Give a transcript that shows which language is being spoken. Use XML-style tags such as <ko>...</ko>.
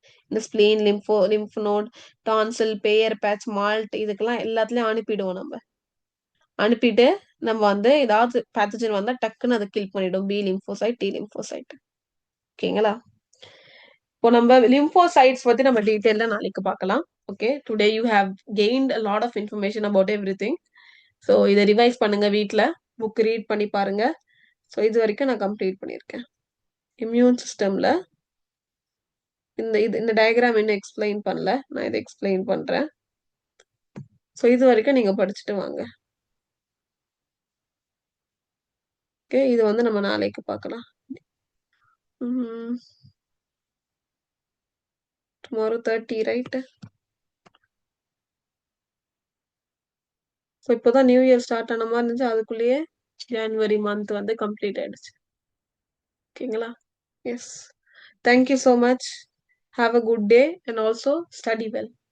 <ta>இந்த spleen, lymph note, டான்சில், பேயர் batch, malt இதுக்கெல்லாம் எல்லாத்துலயும் அனுப்பிடுவோம் நம்ம. அனுப்பிட்டு நம்ம வந்து ஏதாவது பேத்தோஜன் வந்தா டக்குன்னு அத கில் பண்ணிடும். B lymphocyte, D lymphocyte. ஓகேங்களா? இப்போ நம்ம லிம்போசைட்ஸ் பத்தி நம்ம டீடைலா நாளைக்கு பார்க்கலாம். Okay.</ta> <en>Today you have gained a lot of information about everything.</en> <ta>So இத ரிவைஸ் பண்ணுங்க வீட்ல. புக் ரீட் பண்ணி பாருங்க. ஸோ இதுவரைக்கும் நான் கம்ப்ளீட் பண்ணியிருக்கேன். இம்யூன் சிஸ்டம்ல இந்த டயகிராம் இன்னும் எக்ஸ்பிளைன் பண்ணல. நான் இத எக்ஸ்பிளைன் பண்றேன். ஸோ இதுவரைக்கும் நீங்க படிச்சுட்டு வாங்க. ஓகே. இது வந்து நம்ம நாளைக்கு பார்க்கலாம். ம்.</ta> <en>Tomorrow 30 right?</en> <ta>ஸோ இப்போதான் நியூ இயர் ஸ்டார்ட் ஆன மாரி இருந்துச்சு. அதுக்குள்ளேயே ஜான்வரி மந்த் வந்து கம்ப்ளீட் ஆயிடுச்சு. ஓகேங்களா?</ta> <en>Yes. Thank you so much. Have a good day and also study well.</en>